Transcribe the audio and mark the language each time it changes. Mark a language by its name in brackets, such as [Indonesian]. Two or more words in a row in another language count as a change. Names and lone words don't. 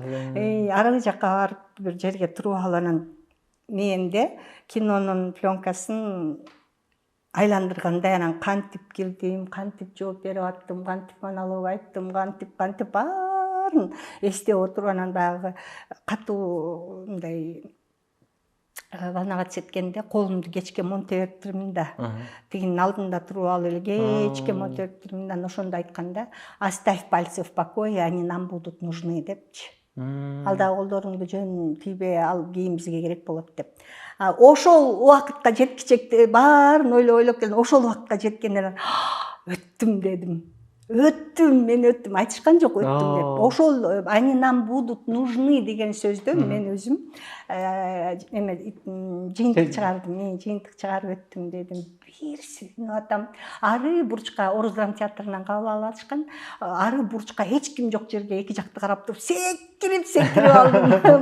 [Kyrgyz] Аркы жакка барып бир жерге туруп алып анан менде кинонун пленкасын айландыргандай анан кантип кирдим, кантип жооп берип аттым, кантип монолог айттым, кантип баарын эстеп отуруп анан баягы катуу мындай волнага четкенде колумду кечке монте бериптирмин да. Тигинин алдында туруп алып эле кечке монте бериптирмин да, ошондо айткан да, [Russian] оставь пальцы в покое, они нам будут нужны депчи. [Kyrgyz] Ал дагы колдоруңду жөн тийбей, ал кийин бизге керек болот деп. Ошол убакытка жеткичекти баарын ойлоп келдим. Ошол убакытка жеткенден өттүм дедим. Мен өттүм. Айтышкан жок өттүм деп. Ошол [Russian] они нам будут нужны [Kyrgyz] деген сөздө мен өзүм жыйынтык чыгарып өттүм дедим. Бир сүйүнүп атам. Ары бурчка Орус драма театрынан кабыл алып атышкан. Ары бурчка эч ким жок жерге эки жакты карап туруп секирип алдым.